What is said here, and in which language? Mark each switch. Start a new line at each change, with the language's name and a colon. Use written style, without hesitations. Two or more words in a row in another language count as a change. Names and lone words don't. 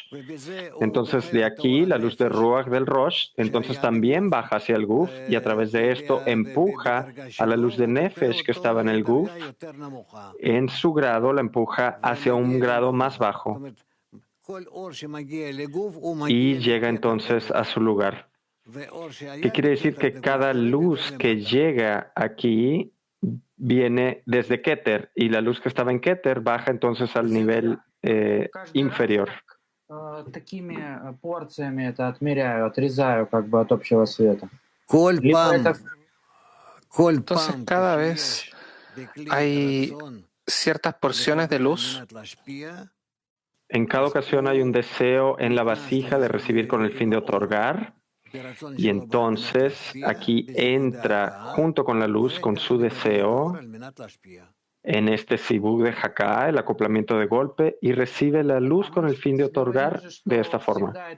Spanish: Entonces, de aquí, la luz de Ruach del Rosh, entonces también baja hacia el Guf y a través de esto empuja a la luz de Nefesh que estaba en el Guf, en su grado la empuja hacia un grado más bajo y llega entonces a su lugar. ¿Qué quiere decir? Que cada luz que llega aquí viene desde Keter y la luz que estaba en Keter baja entonces al nivel inferior.
Russian: Такими порциями это отмеряю, отрезаю как бы от общего света.
Spanish: Entonces, cada vez hay ciertas porciones de luz. En cada ocasión hay un deseo en la vasija de recibir con el fin de otorgar. Y entonces aquí entra junto con la luz, con su deseo, en este
Hebrew: זיווג דהכאה,
Spanish: el acoplamiento de golpe, y recibe la luz con el fin de otorgar de esta forma.